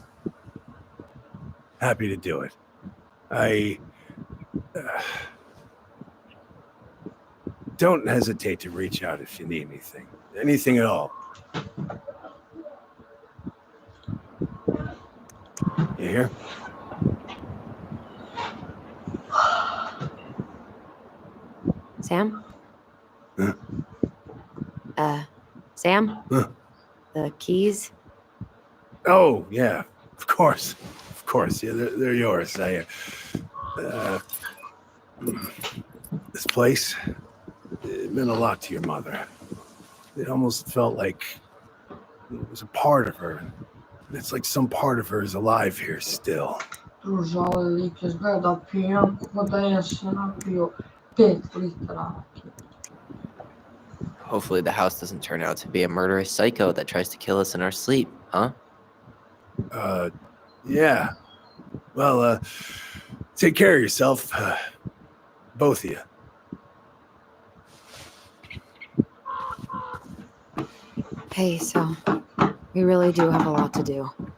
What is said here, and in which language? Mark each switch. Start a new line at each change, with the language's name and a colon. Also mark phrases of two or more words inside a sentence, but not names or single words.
English: Happy to do it. I... don't hesitate to reach out if you need anything. Anything at all. You hear? Sam? Huh? Sam? Huh? The keys? Oh, yeah. Of course. Of course. Yeah, they're yours. This place, it meant a lot to your mother. It almost felt like it was a part of her. It's like some part of her is alive here still.
Serbian: Tu žali lik izgleda pijan, ko da je se napio 5 litara.
English: Hopefully the house doesn't turn out to be a murderous psycho that tries to kill us in our sleep, huh? Yeah. Well, take care of yourself. Both of you. Hey, so we really do have a lot to do.